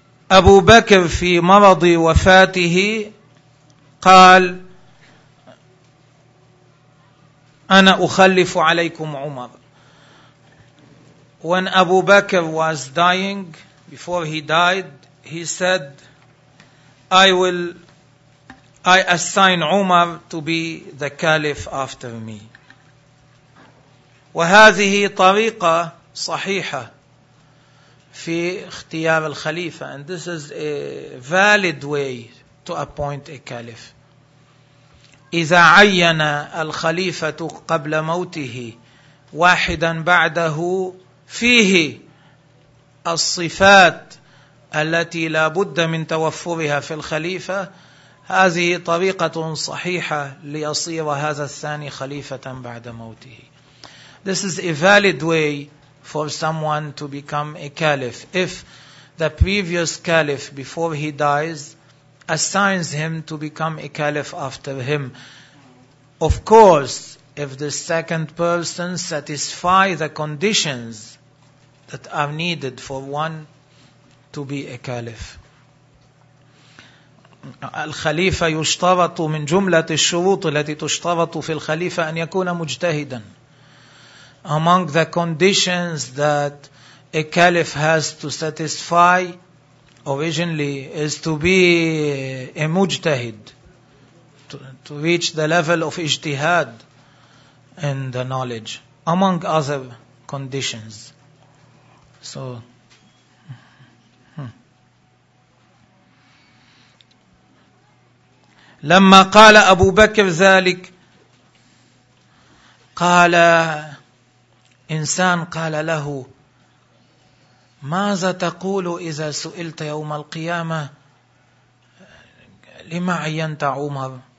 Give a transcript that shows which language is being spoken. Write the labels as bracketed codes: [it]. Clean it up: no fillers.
[ar] أبو بكر في مرض وفاته قال أنا أخلف عليكم عمر. [en] When Abu Bakr was dying, before he died, he said I assign Umar to be the caliph after me. [ar] وهذه طريقة صحيحة في اختيار الخليفة. [en] And this is a valid way to appoint a caliph. [ar] إذا عين الخليفة قبل موته واحدا بعده فيه الصفات التي لا بد من توفرها في الخليفة، هذه طريقة صحيحة ليصير هذا الثاني خليفة بعد موته. [en] This is a valid way for someone to become a caliph if the previous caliph before he dies assigns him to become a caliph after him. Of course, if the second person satisfies the conditions that are needed for one to be a caliph. [ar] الخليفة يشترط من جملة الشروط التي تشترط في الخليفة أن يكون مجتهدا. [en] Among the conditions that a caliph has to satisfy originally is to be a mujtahid, to reach the level of ijtihad in the knowledge, among other conditions. So, [ar] لما قال أبو بكر ذلك قال إنسان قال له ماذا تقول إذا سئلت يوم القيامة لما عينت عمر؟